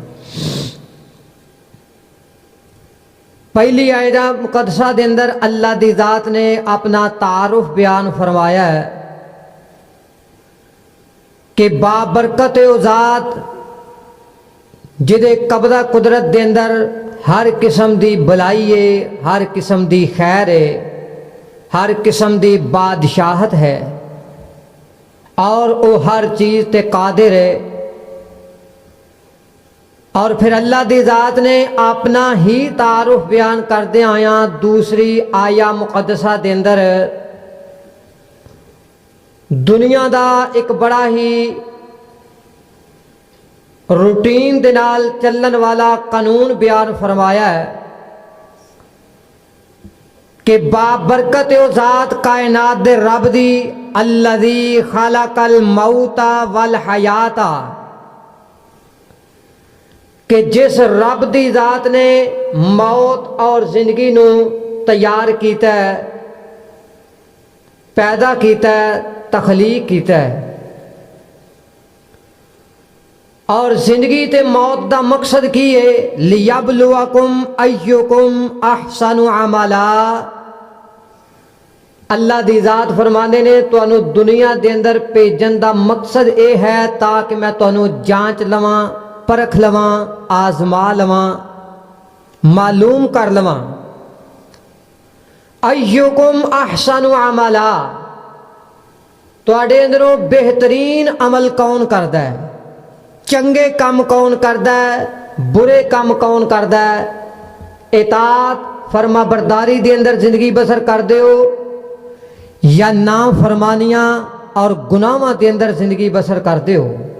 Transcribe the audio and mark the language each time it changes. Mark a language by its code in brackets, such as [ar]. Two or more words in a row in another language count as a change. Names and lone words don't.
[pa] پہلی آیت مقدسہ دے اندر اللہ دی ذات نے اپنا تعارف بیان فرمایا ہے کہ بابرکت او ذات جدے قبضہ قدرت دے اندر ہر قسم دی بھلائی ہے، ہر قسم دی خیر ہے، ہر قسم دی بادشاہت ہے اور وہ ہر چیز تے قادر ہے. اور فیر اللہ دی ذات نے اپنا ہی تعارف بیان کردے آیا دوسری آیت مقدسہ دے اندر دنیا دا اک بڑا ہی روٹین دے نال چلن والا قانون بیان فرمایا ہے کہ بابرکت او ذات کائنات دے رب دی [ar] الذي خلق الموت والحياة, [pa] کہ جس رب دی ذات نے موت اور زندگی نوں تیار کیتا ہے، پیدا کیتا ہے، تخلیق کیتا ہے. اور زندگی تے موت دا مقصد کی ہے [ar] ليبلوكم أيكم أحسن عملا. [pa] اللہ دی ذات فرماندے نے تہانوں دنیا دے اندر بھیجن دا مقصد یہ ہے تاکہ میں تہانوں جانچ لواں، پرکھ لواں، آزما لواں، معلوم کر لواں. [ar] أيكم أحسن عملا, [pa] تہاڈے اندروں بہترین عمل کون کردا ہے، چنگے کم کون کردا ہے، برے کم کون کردا ہے، اطاعت فرمانبرداری دے اندر زندگی بسر کردے ہو یا نافرمانیاں اور گناہاں دے اندر زندگی بسر کردے ہو.